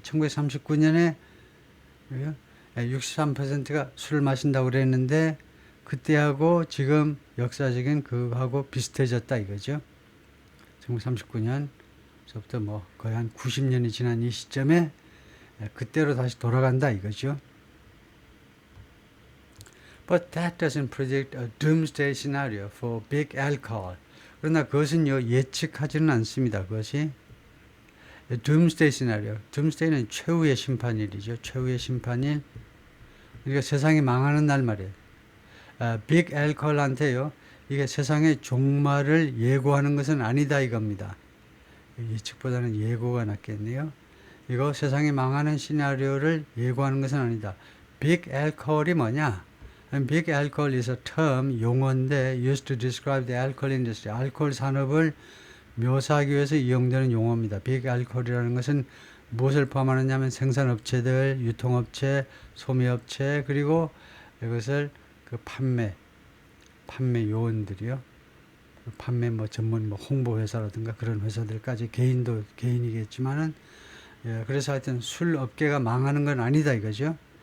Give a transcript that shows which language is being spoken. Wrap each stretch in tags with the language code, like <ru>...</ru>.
<ko>1939년에 63%가 술을 마신다고 그랬는데 그때하고 지금 역사적인 그거하고 비슷해졌다 이거죠. 1939년서부터 뭐 거의 한 90년이 지난 이 시점에 그때로 다시 돌아간다 이거죠.</ko> <en>But that doesn't predict a doomsday scenario for big alcohol.</en> <ko>그러나 그것은요 예측하지는 않습니다. 그것이</ko> <en>doomsday scenario.</en> <ko>doomsday는 최후의 심판일이죠. 최후의 심판일. 그러니까 세상이 망하는 날 말이에요. 빅 알코올한테요. 이게 세상의 종말을 예고하는 것은 아니다 이겁니다. 예측보다는 예고가 낫겠네요. 이거 세상이 망하는 시나리오를 예고하는 것은 아니다. 빅 알코올이 뭐냐?</ko> <en>Big alcohol is a term,</en> <ko>용어인데</ko> <en>used to describe the alcohol industry.</en> <ko>알코올 산업을 묘사하기 위해서 이용되는 용어입니다. 빅 알코올이라는 것은 무엇을 포함하느냐면 생산업체들, 유통업체, 소매업체 그리고 이것을 그 판매 요원들이요. 판매 뭐 전문 뭐 홍보 회사라든가 그런 회사들까지 개인이겠지만은 그래서 하여튼 술 업계가 망하는 건 아니다 이거죠.</ko>